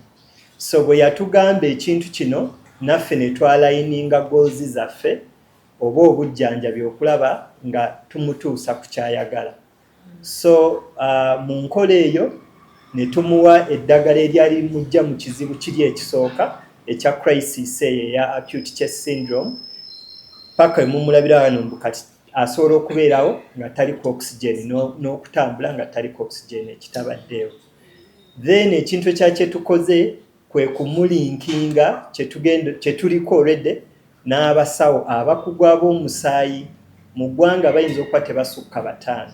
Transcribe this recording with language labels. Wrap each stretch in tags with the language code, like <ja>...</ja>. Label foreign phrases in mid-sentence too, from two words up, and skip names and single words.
<lg>So bwe yatugamba ekintu kino naffe ne twalayininga goozi zaffe oba obujjanjabi okulaba nga tumutuusa ku kyayagala. So mu nkola eyo ne tumuwa eddagala eryali mujja mu kizibu kiri ekisooka ekya crisis eyo eya</lg> <en>acute chest syndrome</en> <lg>paka mumulabira wano mbu kati asobola okubeerawo nga tali ku oxygen n'okutambula nga tali ku oxygen ekitabaddeewo. Then ekintu ekyakyatukoze kwe kumulinkinga kye tuliko already n'abasawo abakugu ab'omusaayi mu ggwanga bayinza okuba tebasukka 5.</lg>